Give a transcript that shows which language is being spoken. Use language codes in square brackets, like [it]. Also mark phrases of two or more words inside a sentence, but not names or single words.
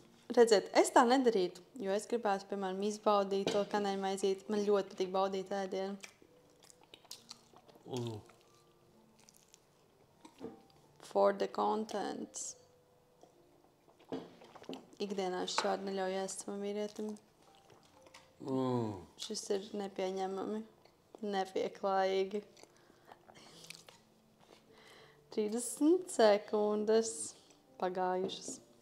[lv] Redziet, es tā nedarītu, jo es gribētu, piemēram, izbaudīt to kanēļmaizīti. Man ļoti patīk baudīt ēdienu. [en] For the contents. [lv] Ikdienā es šādi neļauju ēst savam vīrietim. Šis ir nepieņemami, nepieklājīgi. 30 sekundes pagājušas.